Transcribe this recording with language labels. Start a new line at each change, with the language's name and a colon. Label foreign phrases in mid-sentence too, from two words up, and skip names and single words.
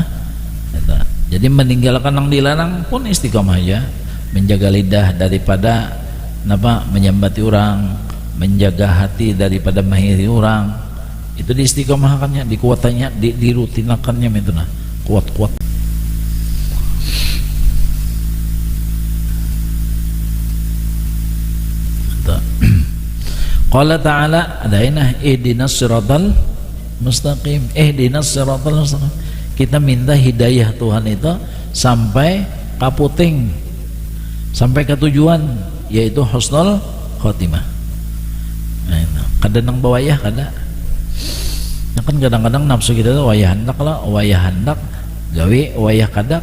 Banjar: Jadi meninggalkan nang dilarang pun istiqamah ya, menjaga lidah daripada menyambati orang, menjaga hati daripada menghiri orang. Itu diistiqomahkannya, dikuatannya, dirutinakannya itu nah, kuat-kuat.
Arabic: قال تعالى أدينه اهدنا الصراط المستقيم، اهدنا الصراط المستقيم.
Banjar: Kita minta hidayah Tuhan itu sampai kaputing, sampai ke tujuan, yaitu
Arabic: حسن الخاتمة.
Banjar: Nah, itu kada nang bawayah kada. Ya kan kadang-kadang nafsu kita tuh wayah hendak gawe wayah kada.